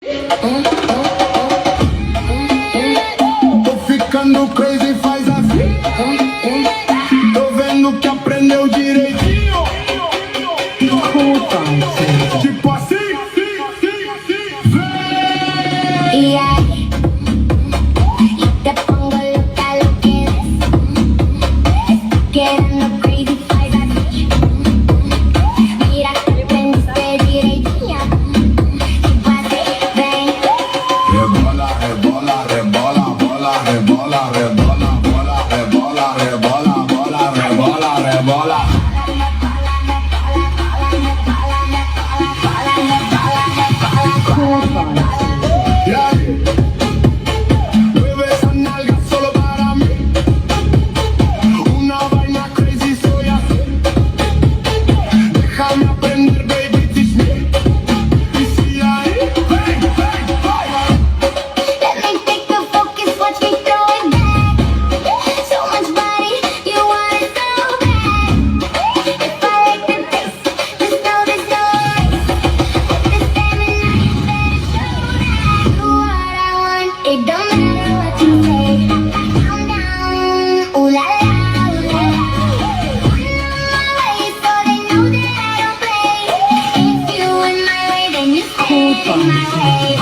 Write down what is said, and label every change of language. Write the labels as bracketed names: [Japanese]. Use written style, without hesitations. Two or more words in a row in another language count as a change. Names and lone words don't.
[Portuguese] Tô ficando crazy, faz assim. Tô vendo que aprendeu direitinho. Tipo assim. [Spanish] Y ahí, y te pongo loca lo que ves. Estoy quedando crazy, faz así. Mira que aprendiste direitinho. Tipo así, ven. [Portuguese] Rebola, rebola, rebola, bola, rebola, rebola, bola, rebola, rebola, bola, rebola, rebola. [Spanish] Y ahí, mueve esa nalga solo para mí. Una vaina crazy soy así. Déjame aprender, [English] baby, teach me. [Spanish] Y si ahí, [English] bang, bang, bang. Let me take the focus, watch me throw it back. So much body, you want it so bad. If I like the taste, just know there's no ice. With the stamina, you better show that. Do what I want, it don't matter what you say. Calm down, ooh la la, ooh la la. I'm on my way, so they know that I don't play. If you in my way, then you stay in my way.